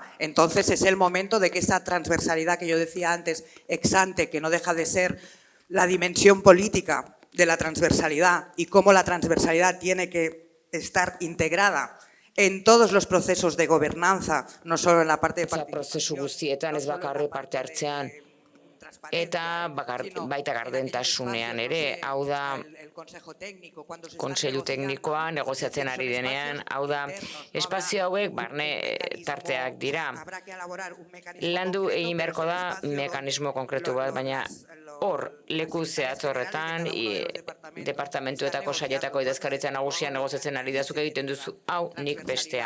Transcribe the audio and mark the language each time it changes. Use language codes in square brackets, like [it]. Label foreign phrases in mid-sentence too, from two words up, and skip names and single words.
[es] Entonces es el momento de que esa transversalidad que yo decía antes, ex ante, que no deja de ser la dimensión política de la transversalidad y cómo la transversalidad tiene que estar integrada en todos los procesos de gobernanza, no solo en la parte de [eu] prozesu guztietan ez bakarri parte hartzean, eta baita gardentasunean ere, hau da kontseilu teknikoa negoziatzen ari denean, hau da espazio hauek barne tarteak dira. Landu egin beharko da mekanismo konkretu bat, baina hor leku zehatz horretan, departamentuetako sailetako idazkaritza nagusia negoziatzen ari da, zuk egiten duzu hau nik bestea.